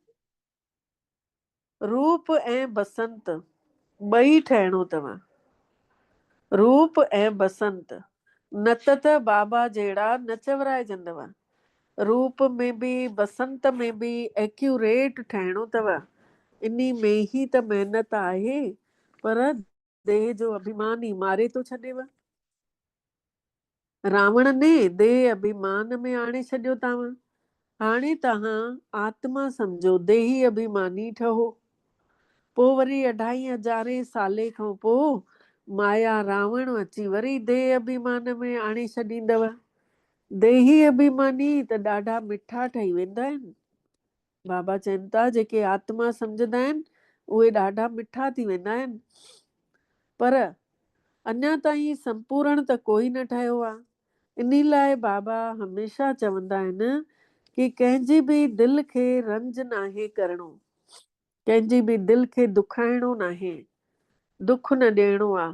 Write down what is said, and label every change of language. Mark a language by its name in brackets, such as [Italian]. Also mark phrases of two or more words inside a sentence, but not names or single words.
[Sindhi] रूप ऐं बसंत ॿई ठहिणो अथव। रूप ऐं बसंत, न त बाबा जहिड़ा न चवराइजंदव। रूप में बि बसंत में बि एक्यूरेट ठहिणो अथव। इन्ही में ही त महिनत आहे, पर देह जो अभिमान ई मारे थो छॾेव। रावण ने देह अभिमान में आणे छॾियो अथव। हाणे तव्हां आत्मा सम्झो, देही अभिमानी ठहो। पोइ वरी 2500 साले खां पोइ माया रावण अची वरी देह अभिमान में आणे छॾींदव। देही अभिमानी त ॾाढा मिठा ठही वेंदा आहिनि। बाबा चवनि था जेके आत्मा सम्झंदा आहिनि उहे ॾाढा मिठा थी वेंदा आहिनि। पर अञा ताईं संपूर्ण त कोई न ठहियो आहे। इन लाइ बाबा हमेशह चवंदा आहिनि कि कंहिंजी बि दिलि खे रंज नाहे करिणो, कंहिंजी बि दिलि खे दुखाइणो नाहे, दुख न ॾियणो आहे।